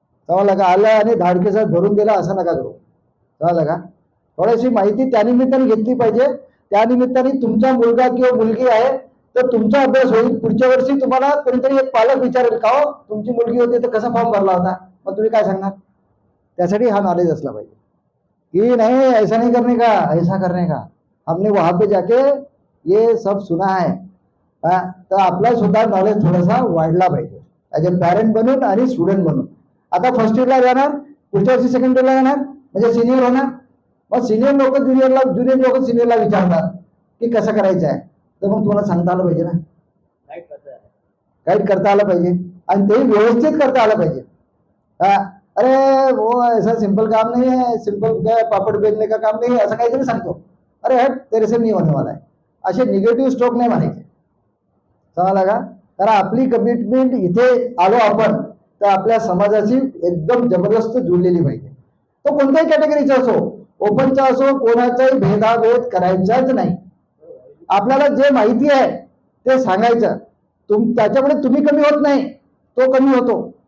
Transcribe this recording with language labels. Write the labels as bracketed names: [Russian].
[Marathi] समजलं का, आलं आणि धाडकेसात भरून दिला असं नका करू. समजलं का, थोडीशी माहिती त्यानिमित्ताने घेतली पाहिजे. त्यानिमित्ताने तुमचा मुलगा किंवा मुलगी आहे तर तुमचा अभ्यास होईल. पुढच्या वर्षी तुम्हाला कोणीतरी एक पालक विचारेल का हो तुमची मुलगी होती तर कसा फॉर्म भरला होता, मग तुम्ही काय सांगणार. त्यासाठी हा नॉलेज असला पाहिजे कि [Hindi] नहीं ऐसा नहीं करने का, ऐसा करने का, हमने वहां पे जाके ये सब सुना है. [Marathi] तर आपला सुद्धा नॉलेज थोडासा वाढला पाहिजे [English] as a parent [Marathi] बनून आणि स्टुडंट बनून. आता फर्स्ट इयरला जाणार, पुढच्या वर्षी सेकंड इयरला जाणार, म्हणजे सिनियर होणार. मग सिनियर लोक ज्युनियरला, ज्युनियर लोक सिनियरला विचारतात की कसं करायचं आहे, तर मग तुम्हाला सांगता आलं पाहिजे ना, गाईड करता आलं पाहिजे आणि ते व्यवस्थित करता आलं पाहिजे. [Hindi] अरे वो ऐसा सिंपल काम नहीं है, सिंपल क्या पापड़ बेलने का काम नहीं है, [Marathi] असं काहीतरी सांगतो, [Hindi] अरे हट तेरे से नहीं होने वाला है, [Marathi] असे निगेटिव्ह स्ट्रोक नाही मारायचे. समजला का, कारण आपली कमिटमेंट इथे आलो आपण तर आपल्या समाजाची एकदम जबरदस्त जुळलेली पाहिजे. तो कोणत्याही कॅटेगरीचा असो, ओपनचा असो, कोणाचाही भेदाभेद करायचाच नाही. आपल्याला जे माहिती आहे ते सांगायचं. त्याच्यामुळे तुम्ही कमी होत नाही, तो कमी होतो.